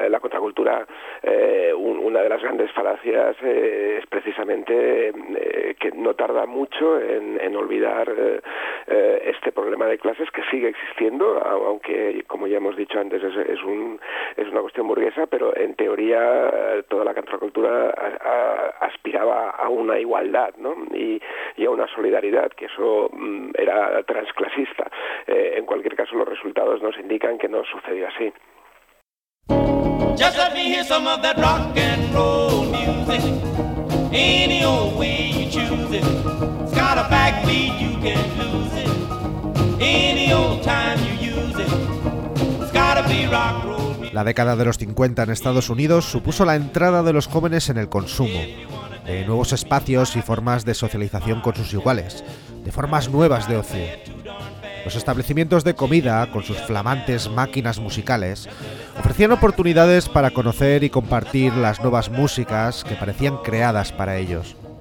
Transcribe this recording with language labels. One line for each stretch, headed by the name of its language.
Spanish: La contracultura, una de las grandes falacias es precisamente que no tarda mucho en olvidar este problema de clases, que sigue existiendo, aunque, como ya hemos dicho antes, es una cuestión burguesa, pero en teoría toda la contracultura aspiraba a una igualdad, ¿no? y a una solidaridad, que eso era transclasista. En cualquier caso, los resultados nos indican que no sucedió así.
English: Just let me hear some of that rock and roll music, any old way you choose it. It's got a backbeat, you can lose it, any old time you use it. It's gotta be rock.
Spanish: La década de los 50 en Estados Unidos supuso la entrada de los jóvenes en el consumo, de nuevos espacios y formas de socialización con sus iguales, de formas nuevas de ocio. Los establecimientos de comida, con sus flamantes máquinas musicales, ofrecían oportunidades para conocer y compartir las nuevas músicas que parecían creadas para ellos.